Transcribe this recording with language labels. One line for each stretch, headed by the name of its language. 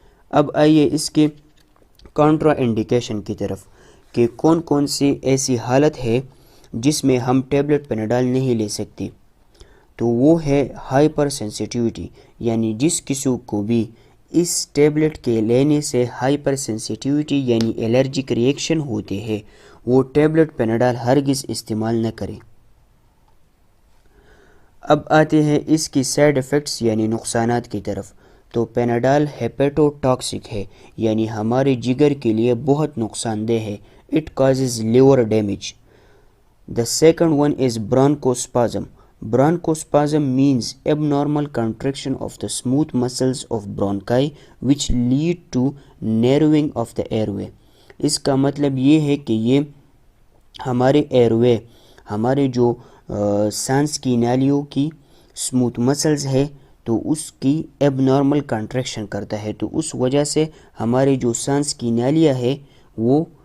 Urdu: اب آئیے اس کے کانٹرا انڈیکیشن کی طرف کہ کون کون سی ایسی حالت ہے جس میں ہم ٹیبلٹ پیناڈال نہیں لے سکتے۔ تو وہ ہے ہائپر سینسیٹیوٹی، یعنی جس کسی کو بھی اس ٹیبلٹ کے لینے سے ہائپر سینسیٹیوٹی یعنی الرجک ریئیکشن ہوتے ہیں، وہ ٹیبلٹ پیناڈال ہرگز استعمال نہ کریں۔ اب آتے ہیں اس کی سائیڈ ایفیکٹس یعنی نقصانات کی طرف۔ تو پیناڈال ہیپیٹو ٹاکسک ہے، یعنی ہمارے جگر کے لیے بہت نقصان دہ ہے۔
English: It causes liver damage. The second one is bronchospasm. Bronchospasm means abnormal contraction of the smooth muscles of bronchi which lead to narrowing of the airway.
Urdu: اس کا مطلب یہ ہے کہ یہ ہمارے ایئروے، ہمارے جو سانس کی نالیوں کی اسموتھ مسلز ہے تو اس کی ایب نارمل کنٹریکشن کرتا ہے، تو اس وجہ سے ہمارے جو سانس کی نالیاں ہے وہ